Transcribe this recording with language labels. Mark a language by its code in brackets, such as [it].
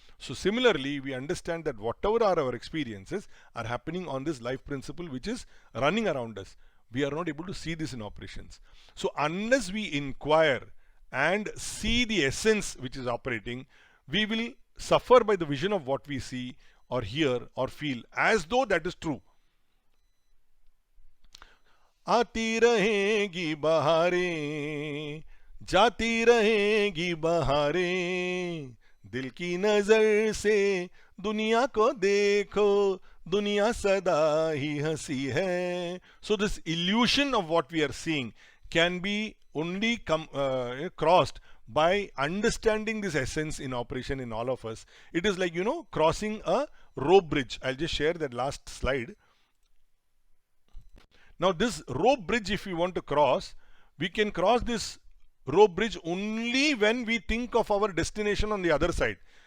[en] So similarly, we understand that whatever are our experiences are happening on this life principle which is running around us. We are not able to see this in operations. So unless we inquire and see the essence which is operating, we will suffer by the vision of what we see or hear or feel as though that is true. [hi] आती रहेगी बहारें, जाती रहेगी बहारें, दिल की नजर से दुनिया को देखो, दुनिया सदा ही हंसी है. [en] So this illusion of what we are seeing can be only crossed by understanding this essence in operation in all of us. It is like, crossing a rope bridge. I'll just share that last slide. Now this rope bridge, if we want to cross, we can cross this rope bridge only when we think of our destination on the other side.